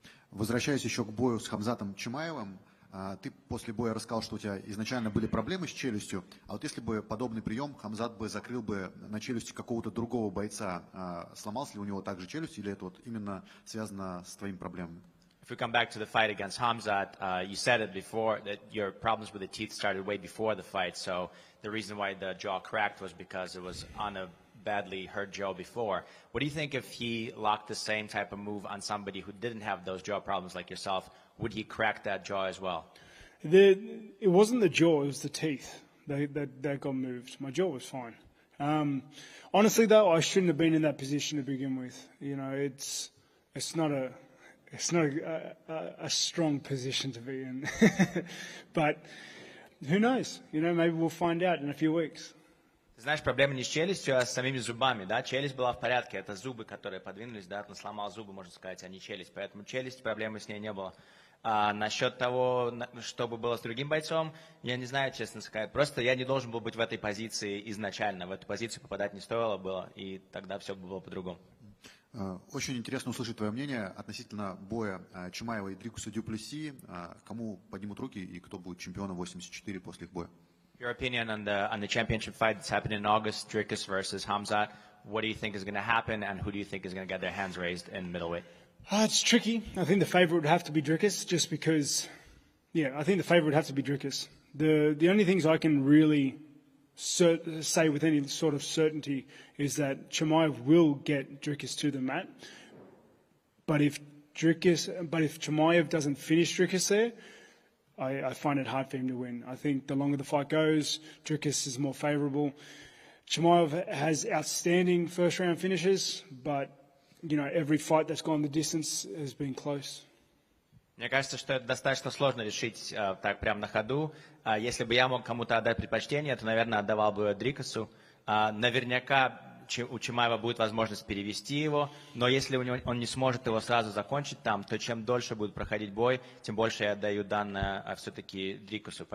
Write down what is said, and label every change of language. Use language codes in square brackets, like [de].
[ru] Возвращаясь еще к бою с Кhamzatом Chimaev'ом, ты после боя рассказал, что у тебя изначально были проблемы с челюстью, а вот если бы подобный прием Khamzat бы закрыл бы на челюсти какого-то другого бойца, сломался ли у него также челюсть, или это вот именно связано с твоими проблемами? [en] If we come back to the fight against Khamzat, you said it before that your problems with the teeth started way before the fight, so the reason why the jaw cracked was because it was on a badly hurt jaw before. What do you think if he locked the same type of move on somebody who didn't have those jaw problems like yourself? Would he crack that jaw as well? It wasn't the jaw, it was the teeth that got moved. My jaw was fine. Honestly, though, I shouldn't have been in that position to begin with. You know, it's not a strong position to be in. But who knows? You know, maybe we'll find out in a few weeks. [ru] Знаешь, проблема не с челюстью, а с самими зубами, да? Челюсть была в порядке, это зубы, которые подвинулись, да? Он сломал зубы, можно сказать, а не челюсть. Поэтому челюсть, проблемы с ней не было. А насчет того, что бы было с другим бойцом, я не знаю, честно сказать. Просто я не должен был быть в этой позиции изначально. В эту позицию попадать не стоило было, и тогда все бы было по-другому. Очень интересно услышать твое мнение относительно боя Чимаева и Дрикуса Дю Плесси. Кому поднимут руки и кто будет чемпионом 84 после их боя? [en] Your opinion on the championship fight that's happening in August, Dricus versus Khamzat. What do you think is going to happen, and who do you think is going to get their hands raised in middleweight? It's tricky. I think the favourite would have to be Dricus, just because, yeah, I think the favourite would have to be Dricus. The only things I can really say with any sort of certainty is that Chimaev will get Dricus to the mat. But if Chimaev doesn't finish Dricus there, I find it hard for him to win. I think the longer the fight goes, Dricus is more favourable. Chimaev has outstanding first-round finishes, but you know, every fight that's gone the distance has been close. [ru] Мне кажется, что это достаточно сложно решить так прямо на ходу. Если бы я мог кому-то отдать предпочтение, то, наверное, отдавал бы Дрикусу. Наверняка у Чимаева будет возможность перевести его, но если он не сможет его сразу закончить там, то чем дольше будет проходить бой, тем больше я отдаю данное все-таки Дрикусу.